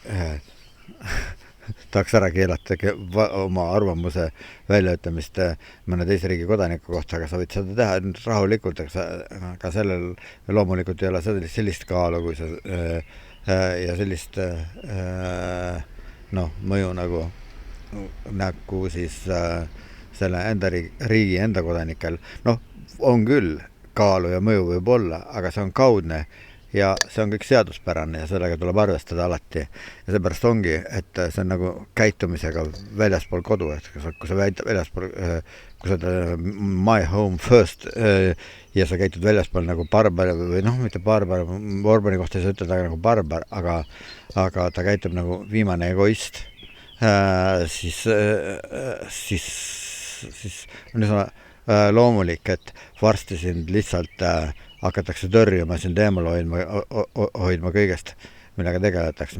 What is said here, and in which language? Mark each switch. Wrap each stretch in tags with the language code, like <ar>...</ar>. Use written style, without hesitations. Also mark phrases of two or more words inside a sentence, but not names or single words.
<et>tahaks ära keelata oma arvamuse väljaütlemist mõne teise riigi kodaniku kohta, aga sa võid seda teha rahulikult, aga sellel loomulikult ei ole sellist kaalu kui ja sellist mõju nagu siis selle enda riigi enda kodanikel. On küll kaalu ja mõju võib olla, aga see on kaudne ja see on kõik seaduspärane ja sellega tuleb arvestada alati. Ja seepärast ongi, et see on nagu käitumisega väljaspool kodu, et kui sa väljaspool, kui sa</et> <en>my home first</en> <et>ja sa käitud väljaspool nagu barbar või mitte barbar, Orbani kohta ei saa ütelda nagu barbar, aga ta käitub nagu viimane egoist, siis on niisugune loomulik, et varsti sind lihtsalt hakatakse tõrjuma, sind eemal hoidma kõigest, millega tegeletakse.</et>